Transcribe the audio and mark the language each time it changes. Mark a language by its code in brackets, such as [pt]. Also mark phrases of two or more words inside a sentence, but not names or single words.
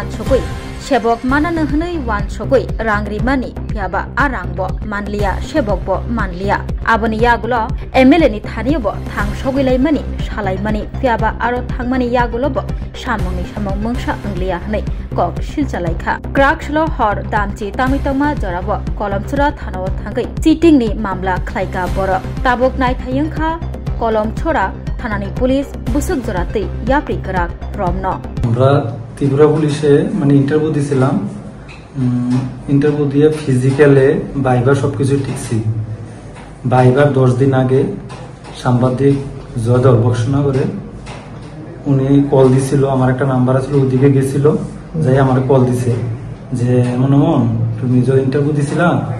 [trp] सगै सेबक मानानो हनै वान सगै रां रिमानि फियाबा आरांबो मानलिया सेबकबो मानलिया आबोनि यागुलो एमएलए नि थानियोबो थां सगैलायमानि सालायमानि फियाबा आरो थांमानि यागुलोबो सामुंनि सामुं मोंसा अंलिया हनै कक सिलजालायखा क्राक्सलो हर दामचि तामितमा जराबो कलमचुरा थानाव थांगै चिटिंनि मामला ख्लायका बर ताबुक नायथायंखा कलमचुरा थानानि पुलिस बुसुक जरातै याप्रि कराक रमनो [bn] আমরা ত্রিপুরা পুলিশে মানে ইন্টারভিউ দিছিলাম ইন্টারভিউ দিয়ে ফিজিক্যালে ভাইবার সবকিছু ঠিকছি ভাইবার 10 দিন আগে সাংবাদিক জয়দল বক্সনগরে উনি কল দিছিল আমার একটা নাম্বার আছে ওদিকে গেছিল যাই আমারে কল দিছে যে এমন তুমি যে ইন্টারভিউ দিছিলা